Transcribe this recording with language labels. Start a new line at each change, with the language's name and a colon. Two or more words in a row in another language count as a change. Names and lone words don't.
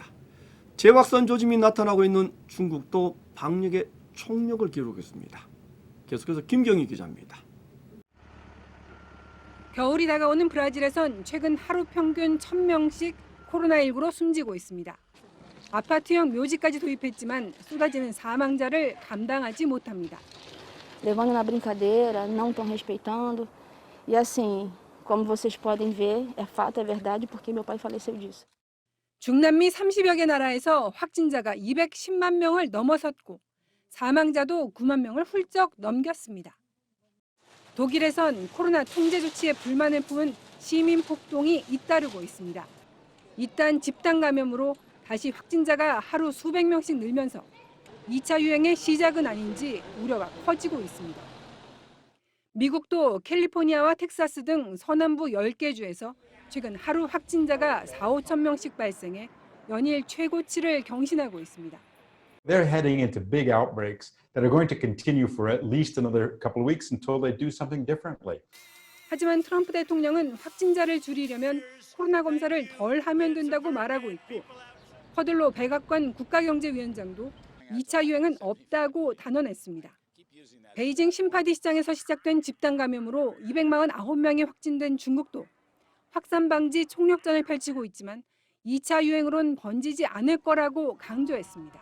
Korean: 재확산 조짐이 나타나고 있는 중국도 방역에 총력을 기울이겠습니다. 계속해서 김경희 기자입니다. 겨울이 다가오는 브라질에선 최근 하루 평균 1,000명씩 코로나19로 숨지고 있습니다. 아파트형 묘지까지 도입했지만 쏟아지는 사망자를 감당하지 못합니다.
Portuguese: Levando na brincadeira, não estão respeitando. E assim, como vocês podem ver, é fato, é verdade, porque meu pai faleceu disso.
Korean: 중남미 30여 개 나라에서 확진자가 210만 명을 넘어섰고 사망자도 9만 명을 훌쩍 넘겼습니다. 독일에선 코로나 통제 조치에 불만을 품은 시민 폭동이 잇따르고 있습니다. 이딴 집단 감염으로 다시 확진자가 하루 수백 명씩 늘면서 2차 유행의 시작은 아닌지 우려가 커지고 있습니다. 미국도 캘리포니아와 텍사스 등 서남부 10개 주에서 최근 하루 확진자가 4, 5천 명씩 발생해 연일 최고치를 경신하고 있습니다.
English: They're heading into big outbreaks that are going to continue for at least another couple of weeks until they do something differently.
Korean: 하지만 트럼프 대통령은 확진자를 줄이려면 코로나 검사를 덜 하면 된다고 말하고 있고 퍼들로 백악관 국가경제위원장도 2차 유행은 없다고 단언했습니다. 베이징 심파디 시장에서 시작된 집단 감염으로 249명이 확진된 중국도 확산 방지 총력전을 펼치고 있지만 2차 유행으론 번지지 않을 거라고 강조했습니다.